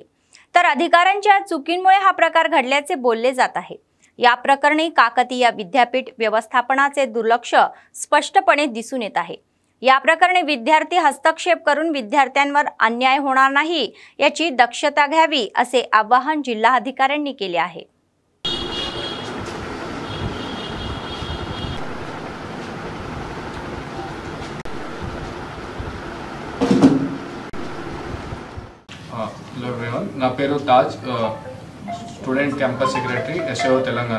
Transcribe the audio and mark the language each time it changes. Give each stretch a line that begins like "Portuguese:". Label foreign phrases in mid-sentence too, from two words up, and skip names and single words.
Marathi: तर अधिकाऱ्यांच्या चुकीमुळे हा प्रकार घडल्याचे बोलले जात आहे। या प्रकरणी काकतीय विद्यापीठ व्यवस्थापनाचे दुर्लक्ष स्पष्टपणे दिसून येत आहे। या प्रकरणी विद्यार्थी हस्तक्षेप करून विद्यार्थ्यांवर अन्याय होणार नाही याची दक्षता घ्यावी असे आवाहन जिल्हाधिकाऱ्यांनी केले आहे।
English: Hello everyone,
Telugu: నా పేరు
English: తాజ్, student campus secretary ఎస్ఏఓ తెలంగాణ।